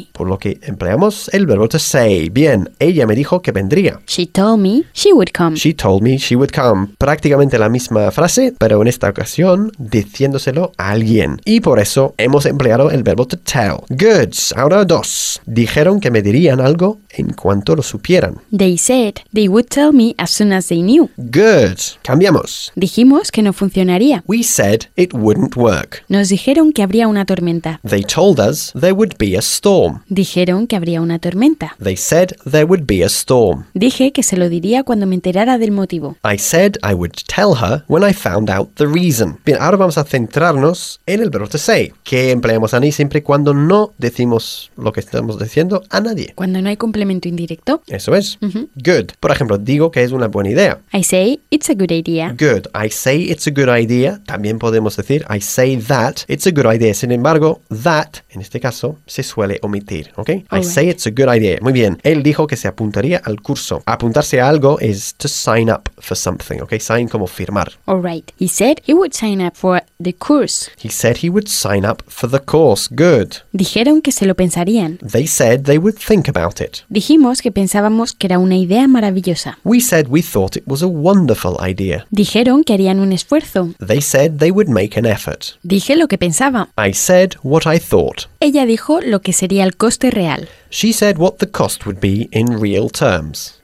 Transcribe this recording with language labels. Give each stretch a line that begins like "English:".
Spanish: Por lo que empleamos el verbo to say. Bien, ella me dijo que vendría.
English: She told me she would come. She told me she would come.
Spanish: Prácticamente la misma frase, pero en esta ocasión diciéndoselo a alguien. Y por eso hemos empleado el verbo to tell. Good. Ahora dos. Dijeron que me dirían algo en cuanto lo supieran.
English: They said they would tell me as soon as they knew.
Spanish: Good. Cambiamos. Dijimos que no funcionaría.
English: We said it wouldn't work.
Spanish: Nos dijeron que habría una tormenta.
English: They told us there would be a storm.
Spanish: Dijeron que habría una tormenta.
English: They said there would be a storm.
Spanish: Dije que se lo diría cuando me enterara del motivo.
English: I said I would tell her when I found out the reason.
Spanish: Bien, ahora vamos a centrarnos en el verbo to say, que empleamos a mí siempre cuando no decimos lo que estamos diciendo a nadie. Cuando no hay complemento indirecto. Eso es. Mm-hmm. Good. Por ejemplo, digo que es una buena idea.
English: I say it's a good idea. Good. I say it's a good idea.
Spanish: También podemos decir
English: I say that it's a good idea.
Spanish: Sin embargo, that, en este caso, se suele omitir, ¿ok?
English: All right. Say it's a good idea.
Spanish: Muy bien. Él dijo que se apuntaría al curso. Apuntarse a algo
English: is to sign up for something, ¿ok? Sign
Spanish: como firmar.
English: All right. He said he would sign up for the course. He said he would sign up for the course. Good.
Spanish: Dijeron que se lo pensarían.
English: They said they would think about it.
Spanish: Dijimos que pensábamos que era una idea maravillosa.
English: We said we thought it was a wonderful idea.
Spanish: Dijeron que harían un esfuerzo.
English: They said they would make an effort.
Spanish: Dije lo que pensaba.
English: I said what I thought.
Spanish: Ella dijo lo que sería el coste real.
English: She said what the cost would be in real terms.